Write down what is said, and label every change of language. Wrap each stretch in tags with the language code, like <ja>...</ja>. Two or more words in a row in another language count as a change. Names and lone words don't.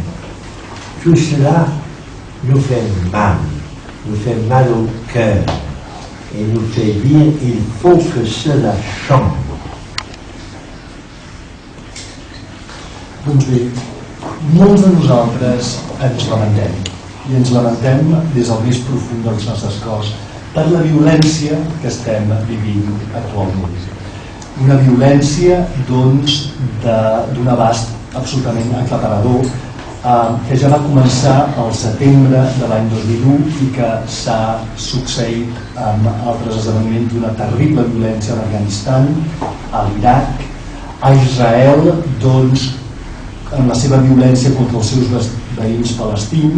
<fr>Tout cela nous fait mal au cœur et nous fait dire il faut que cela change.</fr> <ca>Doncs bé, molts de nosaltres ens lamentem, i ens lamentem des del més profund dels nostres cors per la violència que estem vivint actualment. Una violència, d'un abast absolutament aclaparador, que ja va començar al setembre de l'any 2001 i que s'ha succeït amb altres esdeveniments d'una terrible violència a l'Afganistan, a l'Iraq, a Israel, amb la seva violència contra els seus veïns palestins.</ca>